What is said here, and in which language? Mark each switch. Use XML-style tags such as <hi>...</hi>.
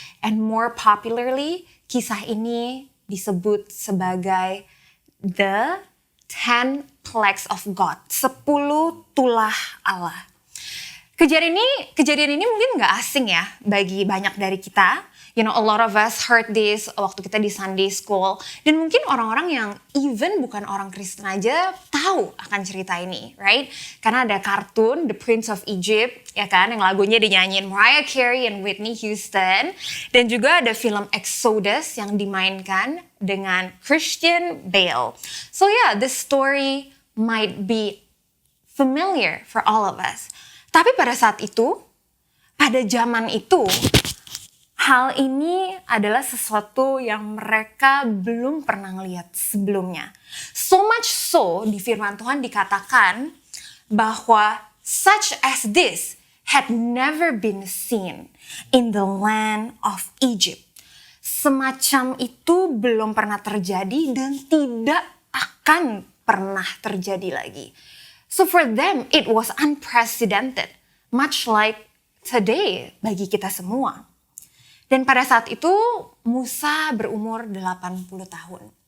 <en>And more popularly,</en> <id>kisah ini disebut sebagai</id> <en>the 10 plagues of God,</en> <id>10 tulah Allah. Kejadian ini mungkin nggak asing ya bagi banyak dari kita.</id> <en>You know, a lot of us heard this</en> <id>waktu kita di</id> <en>Sunday school.</en> <id>Dan mungkin orang-orang yang even bukan orang Kristen aja tahu akan cerita ini, right? Karena ada kartun The Prince of Egypt, ya kan? Yang lagunya dinyanyiin Mariah Carey and Whitney Houston. Dan juga ada film Exodus yang dimainkan dengan Christian Bale.</id> <en>So yeah, this story might be familiar for all of us.</en> <id>Tapi pada saat itu, pada zaman itu, hal ini adalah sesuatu yang mereka belum pernah lihat sebelumnya.</id> <en>So much so,</en> <id>di firman Tuhan dikatakan bahwa</id> <en>such as this had never been seen in the land of Egypt.</en> <id>Semacam itu belum pernah terjadi dan tidak akan pernah terjadi lagi.</id> <en>So for them, it was unprecedented, much like today</en> <id>bagi kita semua. Dan pada saat itu Musa berumur 80 tahun.</id>